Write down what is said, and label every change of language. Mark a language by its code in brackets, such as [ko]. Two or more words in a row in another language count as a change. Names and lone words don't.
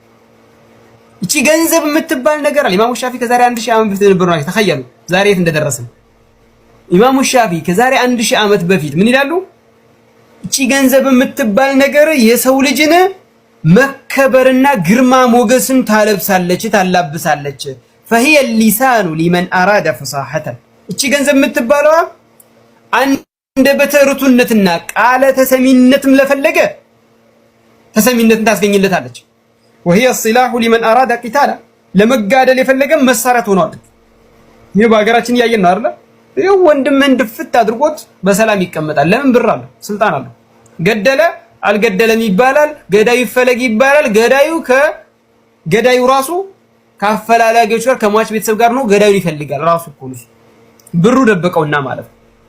[am] እቺ ገንዘብ የምትባል ነገር አለ ኢማሙ ሻፊዒ ከዛሬ 1000 ዓመት በፊት ነበር ነው። ተኸየሉ ዛሬ የት እንደደረስን። ኢማሙ ሻፊዒ ከዛሬ 1000 ዓመት በፊት ምን ይላሉ? እቺ ገንዘብ የምትባል ነገር የሰው ልጅን መከበርና ግርማ ሞገስን ታለብሳለች፣ ታላብሳለች። [ar] فهي اللسان لمن أراد فصاحة። [am] እቺ ገንዘብ የምትባለዋ አንደበተ ርቱዕነትና ቃለ ተሰሚነትም ለፈለገ ተሰሚነትን ታስገኝለታለች። [ar] وهي السلاح لمن أراد قتالا። [am] ለመጋደል የፈለገ መሳሪያ ሆኗል። ይሄ በሀገራችን ያየን ነው አይደል? ይሄው ወንድምህን ድፍት አድርጎት በሰላም ይቀመጣል። ለምን? ብር አለው፣ ስልጣን አለው። ገደለ አልገደለም ይባላል፣ ገዳዩ ይፈለግ ይባላል። ገዳዩ ራሱ ከአፈላላጊዎች ጋር ከሟች ቤተሰብ ጋር ነው ገዳዩን ይፈልጋል። ራሱ እኮ ነው ብሩ ደበቀውና ማለት ነው።